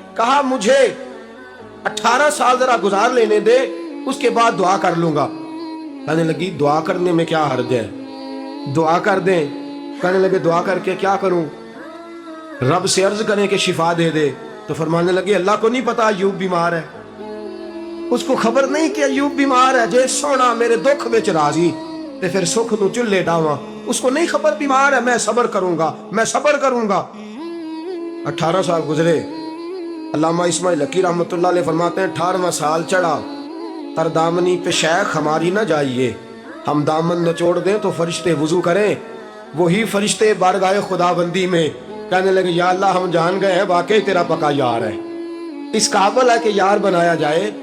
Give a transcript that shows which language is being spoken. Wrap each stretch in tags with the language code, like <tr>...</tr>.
<ur>کہا مجھے 18 سال ذرا گزار لینے دے، اس کے بعد دعا کر لوں گا. کہنے لگی دعا کرنے میں کیا حرج ہے، دعا کر دیں. کہنے لگے دعا کر کے کیا کروں، رب سے عرض کریں کہ شفا دے دے. تو فرمانے لگے اللہ کو نہیں پتا ایوب بیمار ہے، اس کو خبر نہیں کہ ایوب بیمار ہے.</ur> <pa>جے سونا میرے دکھ وچ راضی تے پھر سکھ نو چلے ڈاواں،</pa> <ur>اس کو نہیں خبر بیمار ہے. میں صبر کروں گا، میں صبر کروں گا. 18 سال گزرے. علامہ اسماعیل حقی رحمۃ اللہ علیہ فرماتے ہیں 18واں سال چڑھا، تر دامنی پہ شیخ ہماری نہ جائیے، ہم دامن نچوڑ دیں تو فرشتے وضو کریں. وہی فرشتے بارگاہ خدا بندی میں کہنے لگے یا اللہ ہم جان گئے ہیں واقعی تیرا پکا یار ہے، اس قابل ہے کہ یار بنایا جائے.</ur>